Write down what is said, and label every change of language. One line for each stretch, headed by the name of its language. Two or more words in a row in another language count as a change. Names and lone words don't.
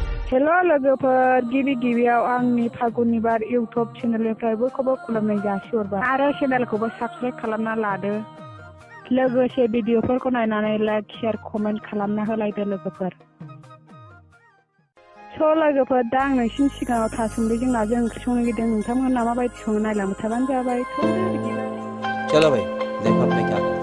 Bodo: हेलो लोगोफोर गिबियाव आंनि फागुननि बार इउट्यूब चेनेलनिफ्राय बयखौबो खुलुमनाय जासिहरबाय आरो चेनेलखौबो साबस्क्राइब खालामना लादो लोगोसे भिडिअफोरखौ नायनानै
English: like share comment
Bodo: खालामना होलायदो लोगोफोर लोगोफोर दा आं नोंसिनि सिगाङाव थासुमलिजों नाजों ओंख्रि संनो नागिरदों नोंथांमोना माबायदि सङो नायलांबाय थाबानो जाबाय
Hindi: चलो भाई देखो अब मैं क्या करता हूँ